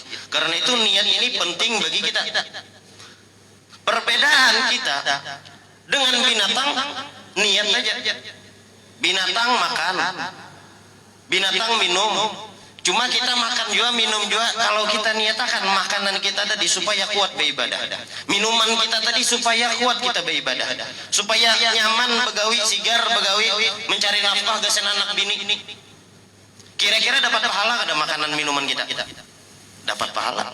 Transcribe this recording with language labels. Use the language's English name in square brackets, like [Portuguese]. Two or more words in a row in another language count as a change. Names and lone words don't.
[Indonesian] Karena itu niat ini penting bagi kita. Perbedaan kita dengan binatang, niat aja. Binatang makan, binatang minum. Cuma kita makan juga, minum juga. [Banjar] Kalau kita niatakan makanan kita tadi supaya kuat beribadah, minuman kita tadi supaya kuat kita beribadah, supaya nyaman begawi, sigar begawi, mencari nafkah gasen anak bini. [Indonesian] Kira-kira dapat pahala ada makanan minuman kita? Dapat pahala.